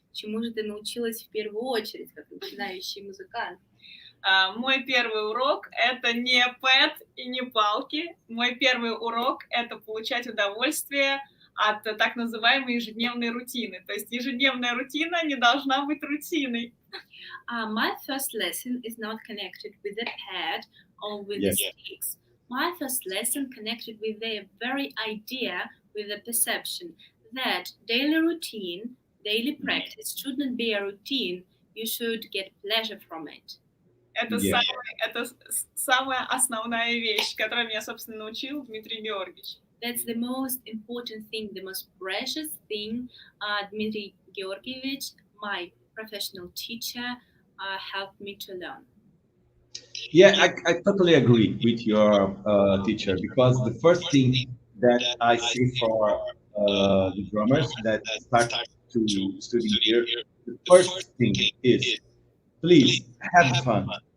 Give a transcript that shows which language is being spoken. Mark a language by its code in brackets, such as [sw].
[ru] Чему же ты научилась в первую очередь, как начинающий музыкант? Мой первый урок — это не пэд и не палки. Мой первый урок — это получать удовольствие от так называемой ежедневной рутины. То есть ежедневная рутина не должна быть рутиной. [en] My first lesson is not connected with the pad or with the sticks. My first lesson connected with the very idea, with the perception that daily routine, daily practice should not be a routine. You should get pleasure from it. [ru] Это самая основная вещь, которую меня, собственно, научил Дмитрий Георгиевич. [en] That's the most important thing, the most precious thing Dmitry Georgievich, my professional teacher, helped me to learn. Yeah, I totally agree with your teacher, because the first thing that I see for the drummers that start to study here, the first thing is, please have fun.